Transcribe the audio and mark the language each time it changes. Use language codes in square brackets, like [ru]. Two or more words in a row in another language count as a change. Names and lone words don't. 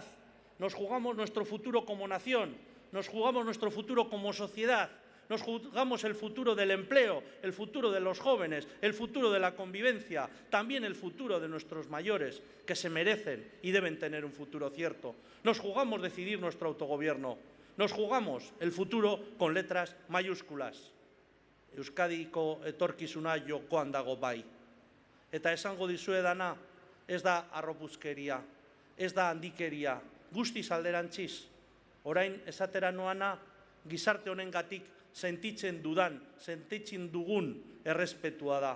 [es] Nos jugamos nuestro futuro como nación, nos jugamos nuestro futuro como sociedad, nos jugamos el futuro del empleo, el futuro de los jóvenes, el futuro de la convivencia, también el futuro de nuestros mayores, que se merecen y deben tener un futuro cierto. Nos jugamos decidir nuestro autogobierno, nos jugamos el futuro con letras mayúsculas. [eu] Euskadiko etorkizuna jokoan dago bai. Eta esango dizuedana, ez da harropuzkeria, ez da handikeria, guztiz alderantziz. Orain esatera noana, gizarte honengatik sentitzen dugun errespetua da.